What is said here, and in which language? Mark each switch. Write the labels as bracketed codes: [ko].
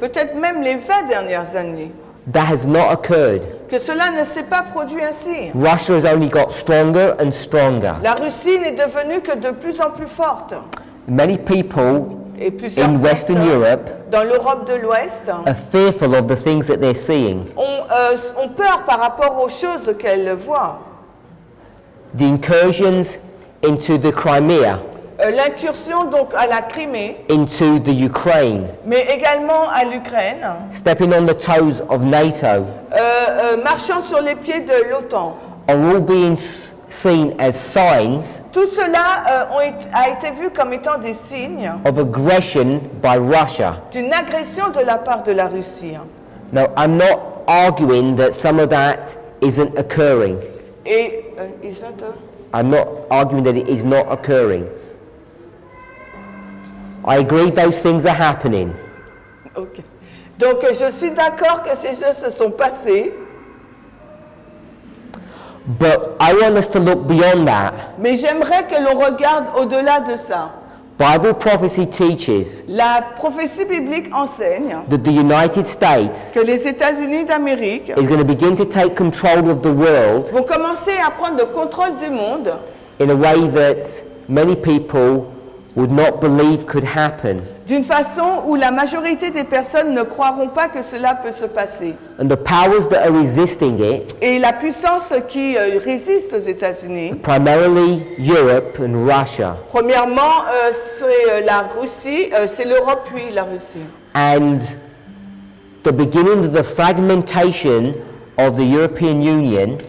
[fr] peut-être même les 20 dernières années, [en] that has not occurred. [fr] que cela ne s'est pas produit ainsi. [en] Russia has only got stronger and stronger. [fr] La Russie n'est devenue que de plus en plus forte. [en] Many people [fr] Et plusieurs [en] in Western [fr] personnes [en] Europe [fr] dans l'Europe de l'Ouest [en] are fearful of the things that they're seeing. [fr] ont peur par rapport aux choses qu'elles voient. [en] The incursions into the Crimea, [fr] L'incursion donc à la Crimée, [en] into the Ukraine, [fr] mais également à l'Ukraine, [en] stepping on the toes of NATO, [fr] marchant sur les pieds de l'OTAN. [en] are all being seen as signs [fr] Tout cela a été vu comme étant des signes [en] of aggression by Russia. [fr] d'une agression de la part de la Russie. [en] Now, I'm not arguing that some of that isn't occurring. [fr] Et [en] I'm not arguing that it is not occurring. I agree those things are happening. ok. [fr] Donc je suis d'accord que ces choses se sont passées, [en] But I want us to look beyond that. [fr] mais j'aimerais que l'on regarde au-delà de ça. [en] Bible prophecy teaches [fr] La prophétie biblique enseigne [en] that the United States [fr] que les États-Unis d'Amérique [en] is going to begin to take control of the world [fr] vont commencer à prendre le contrôle du monde [en] in a way that many people would not believe could happen. [fr] d'une façon où la majorité des personnes ne croiront pas que cela peut se passer. [en] And the powers that are resisting it, [fr] Et la puissance qui résiste aux États-Unis, [en] primarily Europe and Russia, [fr] premièrement, c'est la Russie, c'est l'Europe puis la Russie. [en] and the beginning of the fragmentation of the European Union